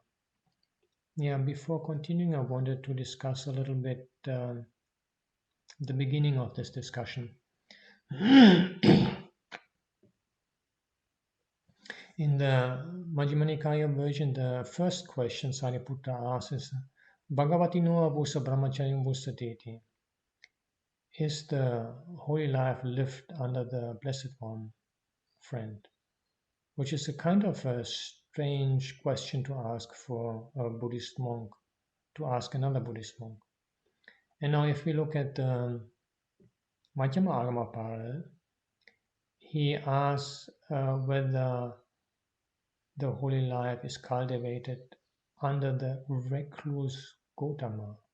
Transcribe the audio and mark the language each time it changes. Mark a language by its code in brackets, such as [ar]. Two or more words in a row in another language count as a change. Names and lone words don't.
[en] Yeah, before continuing, I wanted to discuss a little bit the beginning of this discussion. In the Majjhima Nikaya version, the first question Sariputta asks is, [pi] Bhagavati no avusa brahmacharyam vusateti. [en] Is the holy life lived under the Blessed One, friend? Which is a kind of a strange question to ask for a Buddhist monk, to ask another Buddhist monk. And now if we look at the Madhyama Agama parallel, he asks whether the holy life is cultivated under the recluse Gautama.